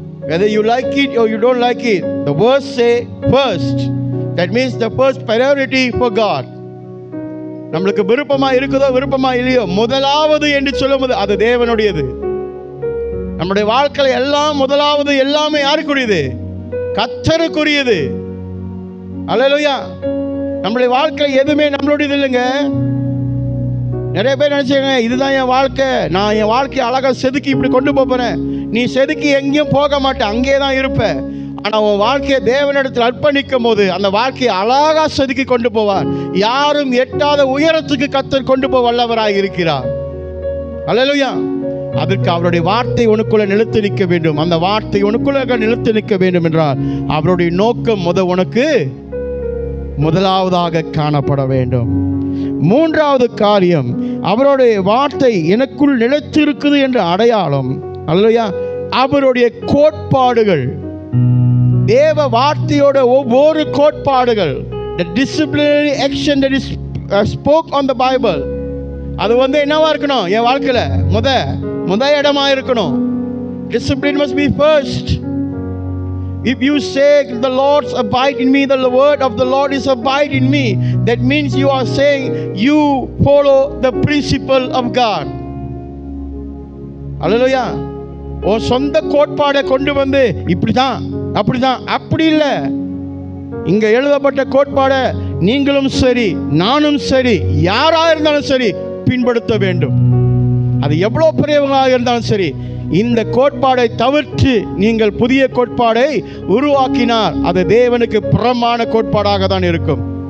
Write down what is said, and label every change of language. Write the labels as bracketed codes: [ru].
[en] Whether you like it or you don't like it, the words say first. That means the first priority for God. [ta] நம்மளுக்கு விருப்பமா இருக்குதோ விருப்பமா இல்லையோ, முதலாவது என்று சொல்லும்போது அது தேவனுடையது. நம்முடைய வாழ்க்கையில எல்லாம் முதலாவது, எல்லாமே யாருக்குரியது? கர்த்தருக்குரியது. அல்லேலூயா. நம்முடைய வாழ்க்கையில எதுவுமே நம்மளுடையது இல்லைங்க. நிறைய பேர் நினைச்சாங்க, இதுதான் என் வாழ்க்கை, நான் என் வாழ்க்கையை அழகாக செதுக்கி இப்படி கொண்டு போறேன். நீ செதுக்கி எங்கேயும் போக மாட்டேன், அங்கே தான் இருப்ப. ஆனால் உன் வாழ்க்கையை தேவனிடத்தில் அர்ப்பணிக்கும் போது அந்த வாழ்க்கையை அழகாக செதுக்கி கொண்டு போவார். யாரும் எட்டாத உயரத்துக்கு கர்த்தர் கொண்டு போக வல்லவராக இருக்கிறார். அல்லேலூயா. அதற்கு அவருடைய வார்த்தை உனக்குள்ள நிலைத்து நிற்க வேண்டும். அந்த வார்த்தை உனக்குள்ள நிலைத்து நிற்க வேண்டும் என்றால் அவருடைய நோக்கம் உனக்கு முதலாவதாக காணப்பட வேண்டும். மூன்றாவது காரியம், அவருடைய வார்த்தை எனக்குள் நிலைத்திருக்குது என்ற அடையாளம். அல்லேலூயா. அவருடைய கோட்பாடுகள். தேவ வார்த்தையோட ஒவ்வொரு கோட்பாடுகள், [en] the disciplinary action that is spoke on the Bible, [ta] அது என்னவா இருக்கணும்? என் வாழ்க்கையில முத இடமா இருக்கணும். [en] Discipline must be first. If you say the Lord's abide in me, the word of the Lord is abide in me, that means you are saying you follow the principle of God. Hallelujah. [ta] ஓ சொந்த கோட்பாடை கொண்டு வந்து இப்படிதான் அப்படிதான், அப்படி இல்லை. இங்க எழுதப்பட்ட கோட்பாடை நீங்களும் சரி நானும் சரி யாரா இருந்தாலும் சரி பின்படுத்த வேண்டும். அது எவ்வளவு பெரியவங்களாக இருந்தாலும் சரி. இந்த கோட்பாடை தவிர்த்து நீங்கள் புதிய கோட்பாடை உருவாக்கினார், அது தேவனுக்கு புறமான கோட்பாடாக தான் இருக்கும்.